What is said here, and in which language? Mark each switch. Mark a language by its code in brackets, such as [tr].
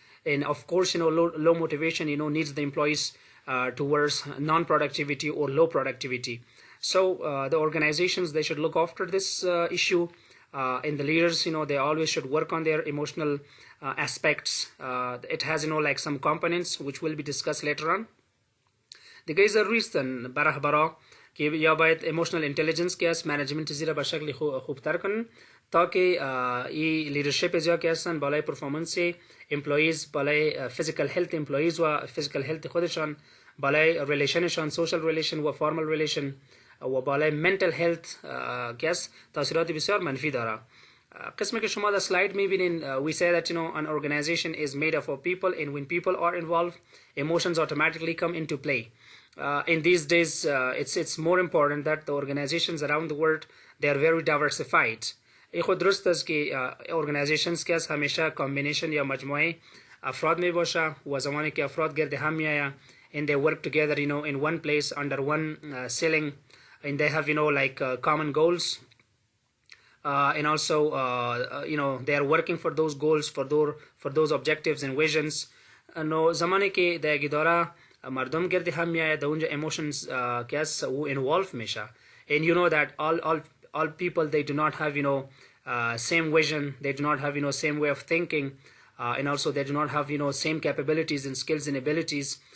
[en] And of course low motivation needs the employees towards non-productivity or low productivity. So the organizations, they should look after this issue in the leaders, they always should work on their emotional aspects. It has like some components which will be discussed later on. [fa] دیگه ضروریستن برا که یا باید ایموشنال انتلیجنس که است منیجمنت زیرا به شکل خوبتر کنن تا که این لیدرشپ زیرا که هستن بالای پرفورمنس امپلویز، بالای فیزیکال هلت امپلویز و فیزیکال هلت خودشان، بالای ریلیشنشان، سوشال ریلیشن و فارمال ریلیشن و بالای منتل هلت که است تاثیرات بسیار منفی داره. قسمی که شما در سلاید میبینین [en] we say that an organization is made up of people, and when people are involved emotions automatically come into play. In these days it's more important that the organizations around the world they are very diversified. [fa] این خود درست است که organizations که از همیشه combination یا مجموعه افراد می باشه و زمانی که افراد گرد هم میآیند [en] and they work together in one place under one ceiling and they have like common goals. And also they are working for those goals, for those objectives and visions. [fa] نو زمانی که در اداره مردم گرد هم میآید اونجا emotions [en] که است او involve میشه and you know that all people they do not have same vision, they do not have same way of thinking, and also they do not have same capabilities and skills and abilities.